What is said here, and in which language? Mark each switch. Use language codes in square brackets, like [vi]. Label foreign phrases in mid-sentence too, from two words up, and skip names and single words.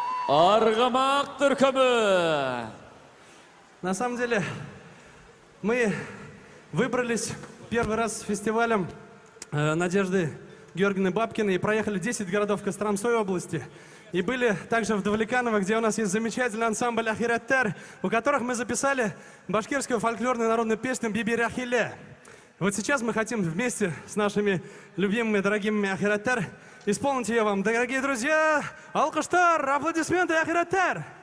[kk] Арғымақ түркімі. [ru] На самом деле, мы выбрались первый раз с фестивалем Надежды Георгиевны Бабкиной и проехали 10 городов Костромской области. И были также в Давлеканово, где у нас есть замечательный ансамбль «Ахираттар», у которых мы записали башкирскую фольклорную народную песню «Биби Рахиле». Вот сейчас мы хотим вместе с нашими любимыми, дорогими «Ахираттар» исполнить ее вам. Дорогие друзья, алкыштар, аплодисменты «Ахираттар».